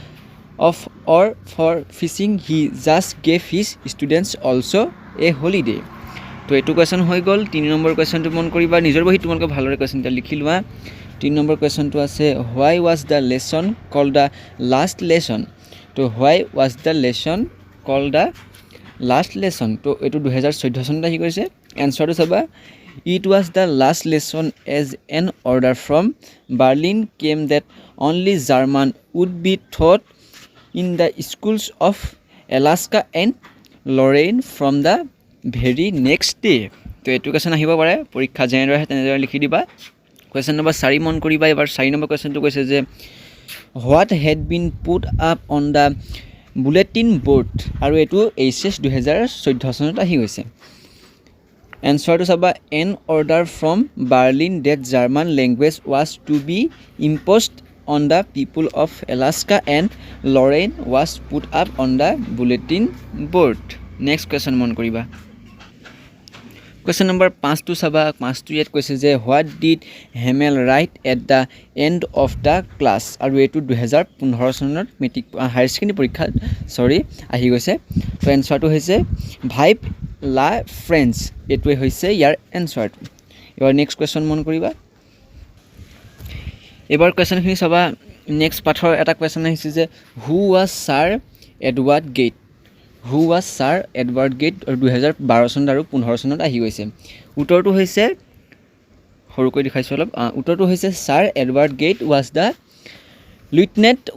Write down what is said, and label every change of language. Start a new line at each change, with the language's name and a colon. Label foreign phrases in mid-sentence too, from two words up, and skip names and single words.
English: fishing he just gave his students also a holiday
Assamese: তো এইটো কুৱেশ্যন হৈ গ'ল 3 নম্বৰ কুৱেশ্যনটো মন কৰিবা নিজৰ বহীত তোমালোকে ভালদৰে কুৱেশ্যনটা লিখি লোৱা 3 নম্বৰ কুৱেশ্যনটো আছে
English: why was the lesson called the last lesson so why was the lesson called the last lesson তো
Assamese: এইটো 2014 চনত আহি গৈছে এনচাৰটো চাবা
English: it was the last lesson as an order from Berlin came that only German would be taught in the schools of Alaska and Lorraine from the very next day
Assamese: তো এইটো কুৱেশ্যন আহিব পাৰে পৰীক্ষা যেনেদৰে আহে তেনেদৰে লিখি দিবা কুৱেশ্যন নম্বৰ 4 মন কৰিবা এবাৰ 4 নম্বৰ কুৱেশ্যনটো কৈছে যে
English: what had been put up on the bulletin board
Assamese: আৰু এইটো এইচএছ 2014 চনত আহি গৈছে এনচাৰটো চাবা
English: an order from Berlin that German language was to be imposed on the people of Alaska and Lorraine was put up on the bulletin board. Next question
Assamese: মন কৰিবা
English: question number 5 to
Assamese: চাবা
English: 5 to 8
Assamese: কৈছে যে
English: what did Hamel write at the end of the class
Assamese: আৰু এইটো 2015 চনত মেট্ৰিক
English: higher secondary
Assamese: পৰীক্ষা আহি গৈছে তো এনচাৰটো হৈছে
French: Vive la France
Assamese: এইটোৱে হৈছে ইয়াৰ এনচাৰটো এবাৰ
English: next question
Assamese: মন কৰিবা এবাৰ কুৱেশ্যনখিনি চাবা নেক্সট পাঠৰ এটা কুৱেশ্যন আহিছে যে
English: who was Sir Edward Gait
Assamese: আৰু 2012 চনত আৰু 15 চনত আহি গৈছে উত্তৰটো হৈছে সৰুকৈ দেখাইছোঁ অলপ উত্তৰটো হৈছে
English: Sir Edward Gait was the lieutenant